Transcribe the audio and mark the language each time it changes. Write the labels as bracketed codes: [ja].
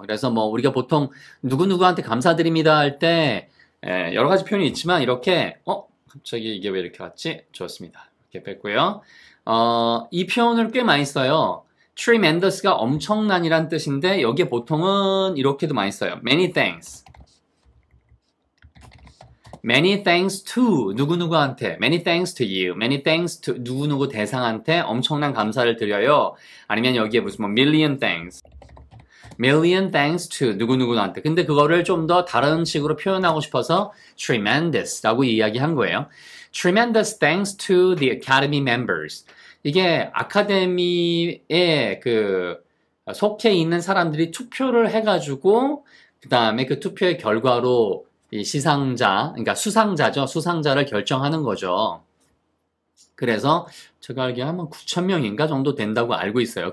[ko] 그래서 뭐 우리가 보통 누구누구한테 감사드립니다 할 때 여러 가지 표현이 있지만 이렇게 갑자기 이게 왜 이렇게 왔지? 좋습니다. 이렇게 뺐고요. 이 표현을 꽤 많이 써요. tremendous가 엄청난이란 뜻인데 여기에 보통은 이렇게도 많이 써요. [en] many thanks. Many thanks to [ko] 누구누구한테, [en] many thanks to you, many thanks to [ko] 누구누구 대상한테 엄청난 감사를 드려요. 아니면 여기에 무슨 뭐 [en] million thanks to [ko] 누구누구한테. 근데 그거를 좀 더 다른 식으로 표현하고 싶어서 tremendous라고 이야기한 거예요. [en] Tremendous thanks to the Academy members. [ko] 이게 아카데미에 그 속해 있는 사람들이 투표를 해가지고 그 다음에 그 투표의 결과로 이 시상자, 그러니까 수상자죠. 수상자를 결정하는 거죠. 그래서 제가 알기에 한 9,000명인가 정도 된다고 알고 있어요.